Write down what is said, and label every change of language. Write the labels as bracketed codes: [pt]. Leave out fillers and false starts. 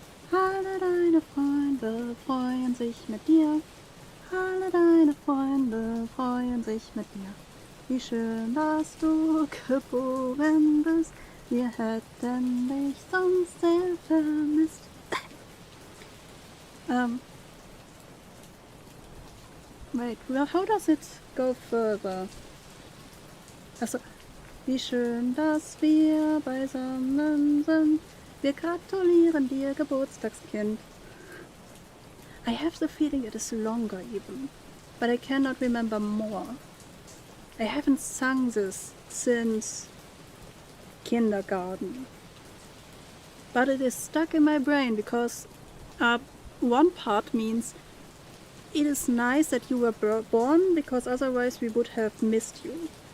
[de] Alle deine Freunde freuen sich mit dir. Alle deine Freunde freuen sich mit dir. Wie schön, dass du geboren bist. Wir hätten dich sonst sehr vermisst. [en] Wait, well, how does it go further? [de] Also, wie schön, dass wir beisammen sind. Wir gratulieren dir, Geburtstagskind. [en] I have the feeling it is longer even, but I cannot remember more. I haven't sung this since kindergarten. But it is stuck in my brain because one part means it is nice that you were born, because otherwise we would have missed you.